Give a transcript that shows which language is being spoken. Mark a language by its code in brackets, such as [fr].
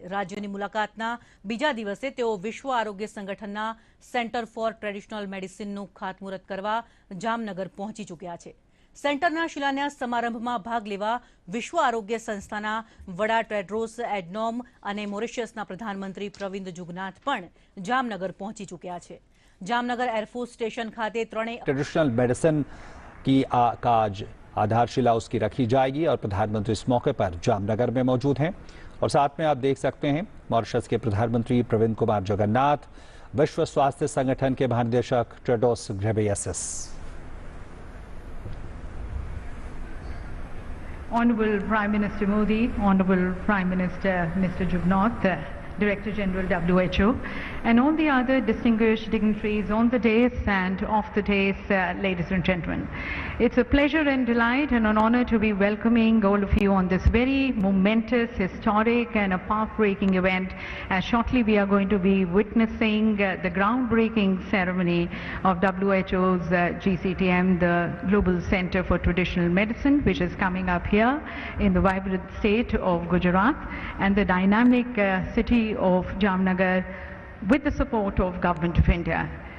[gu] રાજ્યની મુલાકાતના બીજા દિવસે તેઓ વિશ્વ આરોગ્ય સંગઠનના સેન્ટર ફોર ટ્રેડિશનલ મેડિસિનનું ખાતમુહૂર્ત કરવા જામનગર પહોંચી ચૂક્યા છે. સેન્ટરના શિલાન્યાસ સમારંભમાં ભાગ લેવા વિશ્વ આરોગ્ય સંસ્થાના વડા ટેડ્રોસ એડનોમ અને મોરિશિયસના પ્રધાનમંત્રી પ્રવિંદ જુગનાથ પણ જામનગર પહોંચી ચૂક્યા છે. [hi] जामनगर एयरफोर्स स्टेशन खाते ट्रेडिशनल मेडिसिन की आज आधारशिला उसकी रखी जाएगी और प्रधानमंत्री इस मौके पर जामनगर में मौजूद हैं और साथ में आप देख सकते हैं मॉरिशस के प्रधानमंत्री प्रविंद कुमार जगन्नाथ, विश्व स्वास्थ्य संगठन के महानिदेशक Tedros Ghebreyesus. [en] Honorable Prime Minister Modi, Honorable Prime Minister Mr. Jugnauth, Director General WHO, and all the other distinguished dignitaries on the dais and off the dais, ladies and gentlemen. It's a pleasure and delight and an honor to be welcoming all of you on this very momentous, historic and a path-breaking event, as shortly we are going to be witnessing the groundbreaking ceremony of WHO's GCTM, the Global Center for Traditional Medicine, which is coming up here in the vibrant state of Gujarat, and the dynamic city of Jamnagar with the support of Government of India.